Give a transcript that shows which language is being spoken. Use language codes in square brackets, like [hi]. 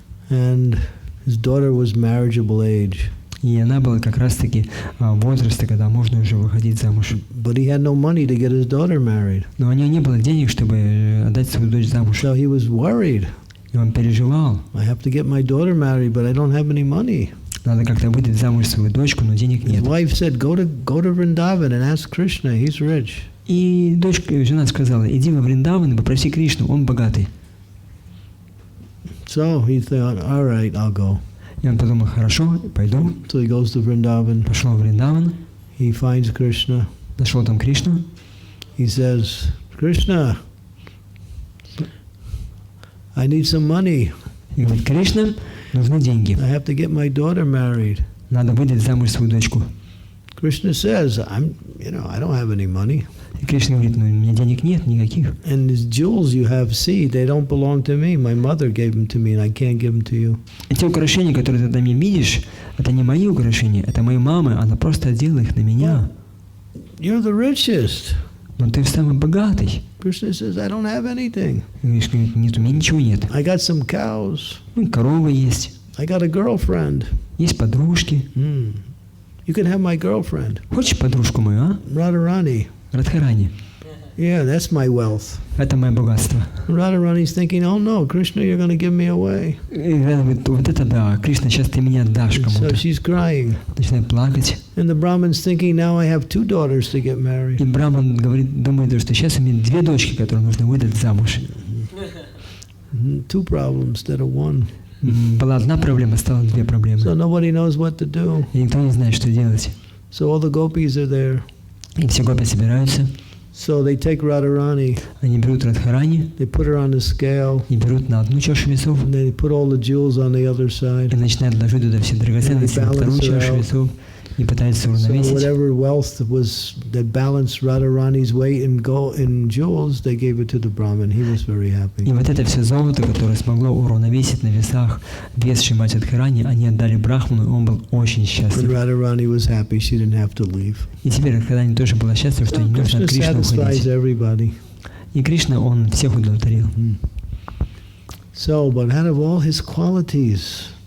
[en] and his daughter was marriageable age, [ru] И она была как раз-таки возраста, когда можно уже выходить замуж. [en] but he had no money to get his daughter married. [ru] Но у него не было денег, чтобы отдать свою дочь замуж. [en] So he was worried. [ru] И он переживал. [en] I have to get my daughter married, but I don't have any money. [ru] Надо как-то выдать замуж свою дочку, но денег [en] His [ru] нет. [en] wife said, go to Vrindavan and ask Krishna, he's rich. [ru] И дочка, жена сказала, иди во Вриндаван и попроси Кришну, он богатый. [en] So he thought, all right, I'll go. [ru] И он подумал, хорошо, пойду. [en] So he goes to Vrindavan. [ru] Пошел в Вриндаван, [en] He finds Krishna. [ru] нашел там Кришну. [en] He says, Krishna, I need some money. [ru] И говорит, Кришна, нужны деньги. [en] I have to get my daughter married. [ru] Надо выдать замуж свою дочку. [en] Krishna says, I don't have any money. [ru] И Кришна говорит, ну у меня денег нет никаких. [en] And these jewels you have, see, they don't belong to me. My mother gave them to me, and I can't give them to you. [ru] И те украшения, которые ты там видишь, это не мои украшения, это моей мамы, она просто одела их на меня. [en] You're the richest. [ru] Но ты самый богатый. [en] Krishna says, I don't have anything. [ru] И говоришь, нет, у меня ничего нет. [en] I got some cows. [ru] Ну, коровы есть, [en] I got a girlfriend. [ru] есть подружки. [en] You can have my girlfriend, [ru] Хочешь подружку мою, а? [en] Radharani. [ru] Радхарани. [en] Yeah, that's my wealth. [ru] Это мое богатство. [en] Radharani's thinking, oh no, Krishna, you're going to give me away. [ru] И она говорит, вот это да, Кришна, сейчас ты меня дашь [en] So [ru] кому-то. [en] she's crying. [ru] Начинает плакать. [en] And the Brahmin's thinking, now I have 2 daughters to get [ru] И [en] married. [ru] Браман говорит, думает, что сейчас у меня 2 дочки, которые нужно выдать замуж. [en] 2 problems instead of 1. [ru] Была одна проблема, стало 2 проблемы. [en] So nobody knows what to do. [ru] И никто не знает, что делать. [en] So all the gopis are there. [ru] И все гопи собираются, [en] So they take Radharani, [ru] они берут Радхарани [en] they put her on the scale, [ru] и берут на одну чашу весов [en] and they put all the jewels on the other [ru] и [en] side. [ru] начинают ложить туда все драгоценности на вторую чашу весов и пытаются [en] So [ru] уравновесить. [en] whatever wealth that balanced Radharani's weight in jewels, they gave it to the Brahmin. He was very [ru] И [en] happy. [ru] вот это все золото, которое смогло уравновесить на весах вес Шримати Радхарани, они отдали Брахману, и он был очень [en] And [ru] счастлив. [en] Radharani was happy. She didn't have to leave. [ru] И теперь Радхарани тоже была счастлива, что не нужно [en] Krishna [ru] от Кришны [en] satisfies [ru] уходить. [en] everybody. [ru] И Кришна, он всех удовлетворил. [en] So, but out of all his qualities,